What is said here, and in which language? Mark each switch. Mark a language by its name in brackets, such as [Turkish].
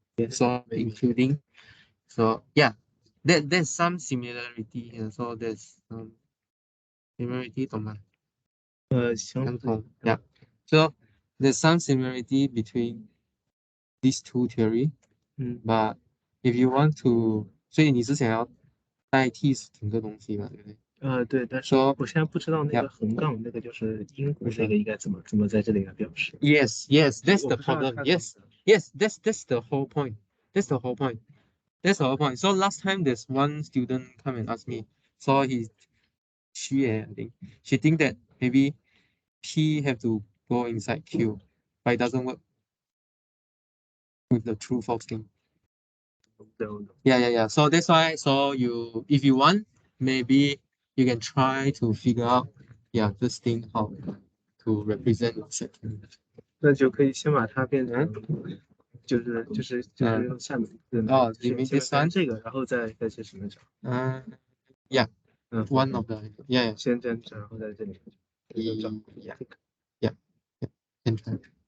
[English] So including, so yeah, there's some similarity here. So there's similarity [Chinese] 懂吗？相同 [English] Yeah. So there's some similarity between these two theory. But if you want to, [Chinese] 所以你是想要代替整个东西嘛，对不对？对，但是我现在不知道那个横杠那个就是因果那个应该怎么在这里来表示。 [English] Yes, that's the problem. Yes, that's the whole point. That's the whole point. That's the whole point. So last time there's one student come and ask me. So I think she think that maybe P have to go inside Q, but it doesn't work with the true false thing. Yeah. So that's why. So if you want, maybe you can try to figure out, this thing how to represent it. [Chinese] 那就可以先把它变成，就是用下面你第三这个，然后再是什么？ [English] Yeah. One of the yeah. [Chinese] 先这样，然后在这里。 [English] Yeah. Can try.